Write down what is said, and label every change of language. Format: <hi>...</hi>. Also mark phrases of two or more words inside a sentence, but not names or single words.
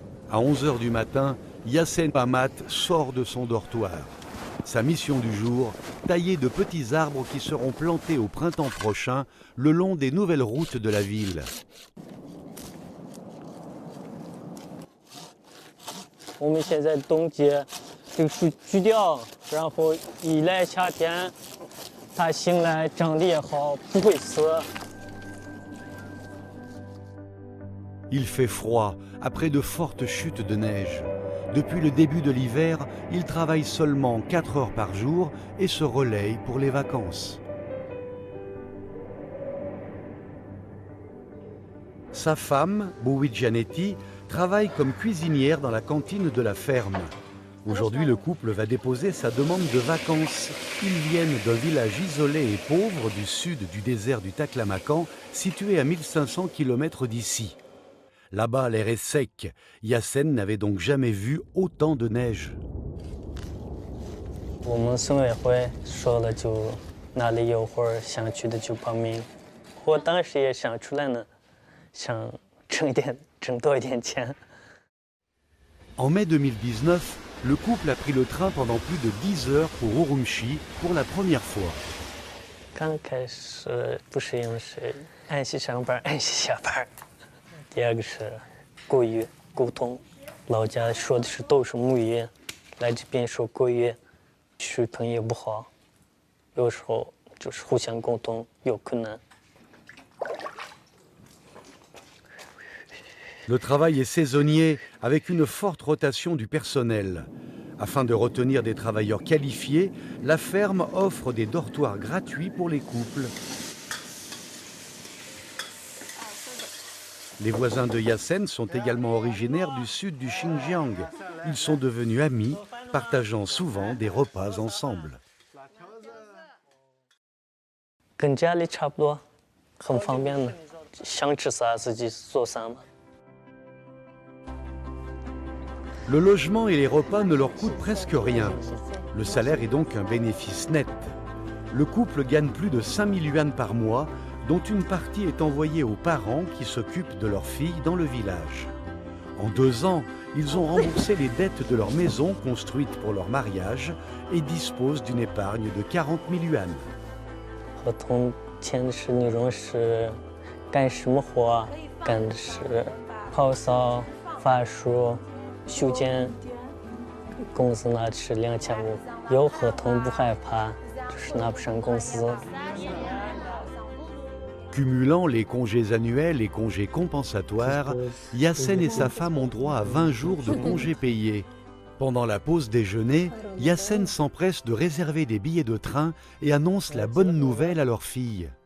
<fr>À 11 h du matin, Yassen Pamat sort de son dortoir. Sa mission du jour, tailler de petits arbres qui seront plantés au printemps prochain le long des nouvelles routes de la ville. On est</fr> <zh>现在冬季，这个树锯掉，然后一来夏天，它醒来长得也好，不会死。</zh> <fr>Il fait froid, après de fortes chutes de neige. Depuis le début de l'hiver, il travaille seulement 4 heures par jour et se relaye pour les vacances. Sa femme, Boui Gianetti, travaille comme cuisinière dans la cantine de la ferme. Aujourd'hui, le couple va déposer sa demande de vacances. Ils viennent d'un village isolé et pauvre du sud du désert du Taklamakan, situé à 1500 km d'ici. Là-bas, l'air est sec. Yassen n'avait donc jamais vu autant de neige.</fr> <zh>我们村委会说了，就哪里有活想去的就报名。我当时也想出来呢，想挣多一点钱。</zh> <fr>En mai 2019, le couple a pris le train pendant plus de 10 heures pour Urumqi pour la première fois.</fr> <zh>刚开始不适应是按时上班，按时下班。第二个是国语沟通，老家说的都是母语，来这边说国语，水平也不好，有时候就是互相沟通有困难。</zh> <fr>Le travail est saisonnier avec une forte rotation du personnel. Afin de retenir des travailleurs qualifiés, la ferme offre des dortoirs gratuits pour les couples. Les voisins de Yassen sont également originaires du sud du Xinjiang. Ils sont devenus amis, partageant souvent des repas ensemble.</fr> <zh>跟家里差不多，很方便的，想吃啥自己做啥嘛。</zh> <fr>Le logement et les repas ne leur coûtent presque rien. Le salaire est donc un bénéfice net. Le couple gagne plus de 5000 yuan par mois, dont une partie est envoyée aux parents qui s'occupent de leurs filles dans le village. En 2 ans, ils ont remboursé les dettes de leur maison construite pour leur mariage et disposent d'une épargne de 40 000 yuan.</fr> <zh>合同签的是那种是干什么活，干的是泡澡、发梳、修剪，工资拿的是2500，有合同不害怕，就是拿不上工资。</zh> <fr>Cumulant les congés annuels et congés compensatoires, Yassen et sa femme ont droit à 20 jours de congés payés. Pendant la pause déjeuner, Yassen s'empresse de réserver des billets de train et annonce la bonne nouvelle à leur fille.</fr>